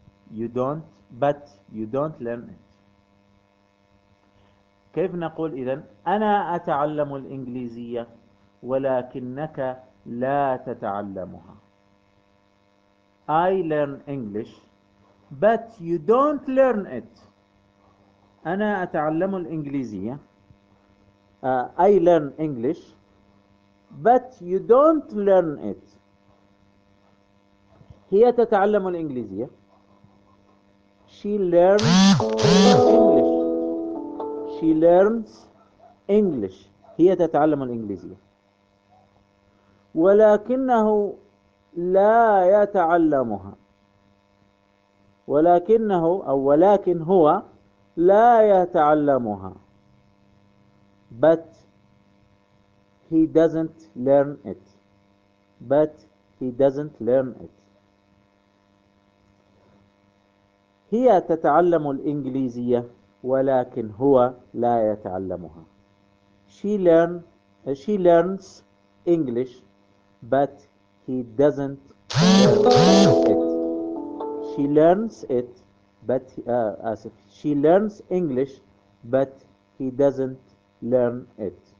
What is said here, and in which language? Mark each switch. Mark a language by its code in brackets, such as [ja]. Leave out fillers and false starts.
[en] You don't, but you don't learn it. [ar] كيف نقول إذن؟ أنا أتعلم الإنجليزية ولكنك لا تتعلمها. [en] I learn English, but you don't learn it. [ar] أنا أتعلم الإنجليزية. [en] I learn English. But you don't learn it. [ar] هي تتعلم الإنجليزية. [en] She learns English. She learns English. [ar] هي تتعلم الإنجليزية. ولكنه لا يتعلمها. ولكنه أو ولكن هو لا يتعلمها. [en] But he doesn't learn it. But he doesn't learn it. [ar] هي تتعلم الإنجليزية ولكن هو لا يتعلمها. [en] She learns English, but he doesn't learn it. She learns it, but she learns English, but he doesn't learn it.